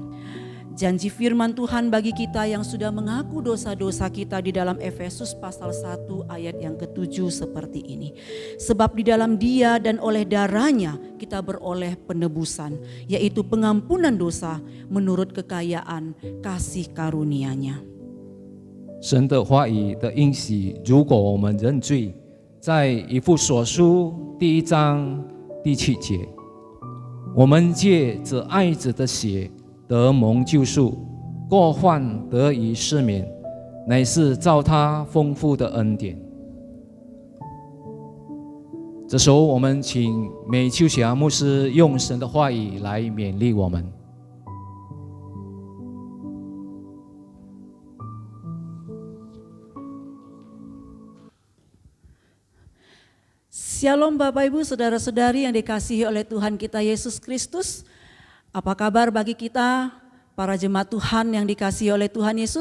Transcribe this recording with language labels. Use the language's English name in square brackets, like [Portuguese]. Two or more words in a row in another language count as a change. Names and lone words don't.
[Indonesian] Janji firman Tuhan bagi kita yang sudah mengaku dosa-dosa kita di dalam Efesus pasal 1 ayat yang ke-7 seperti ini. Sebab di dalam Dia dan oleh darahnya kita beroleh penebusan, yaitu pengampunan dosa menurut kekayaan kasih karunia-Nya. [Chinese] 神的话语的应许，如果我们认罪，在以弗所书1章第7节，我们借着爱子的血得蒙救赎，过犯得以赦免，乃是照他丰富的恩典。这时候，我们请美秋霞牧师用神的话语来勉励我们。 [Indonesian] Shalom Bapak Ibu Saudara-saudari yang dikasihi oleh Tuhan kita Yesus Kristus. Apa kabar bagi kita para jemaat Tuhan yang dikasihi oleh Tuhan Yesus?